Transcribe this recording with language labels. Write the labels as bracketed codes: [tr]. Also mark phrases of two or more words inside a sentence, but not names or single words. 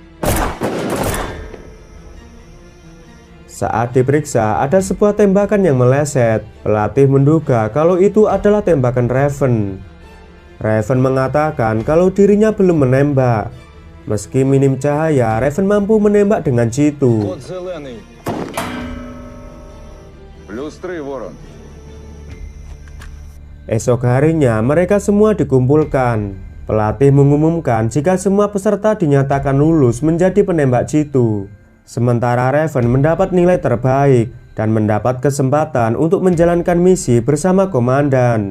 [id] Saat diperiksa, ada sebuah tembakan yang meleset. Pelatih menduga kalau itu adalah tembakan Raven. Raven mengatakan kalau dirinya belum menembak. Meski minim cahaya, Raven mampu menembak dengan jitu. [uk] Код зелений. +3, Ворон. [id] Esok harinya mereka semua dikumpulkan. Pelatih mengumumkan jika semua peserta dinyatakan lulus menjadi penembak jitu. Sementara Raven mendapat nilai terbaik dan mendapat kesempatan untuk menjalankan misi bersama komandan.